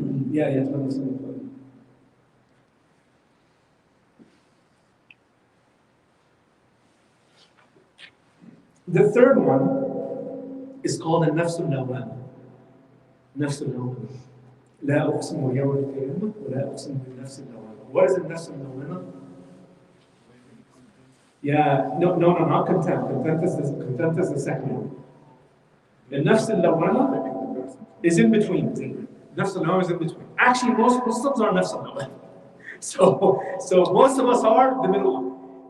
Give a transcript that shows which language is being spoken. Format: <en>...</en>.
<en>Yeah, nafsul mutma'inna. The third one is called the nafsul lawwama. Nafsul lawwama.</en> <ar>لا أقسم بيوم القيامة ولا أقسم بالنفس اللوامة.</ar> <en>What is the nafs al-lawwama? Yeah, no, not contempt. Contempt is the second one. The nafs al-lawwama is in between. Nafs al-lawwama is in between. Actually, most Muslims are nafs al-lawwama. So most of us are the middle one.</en>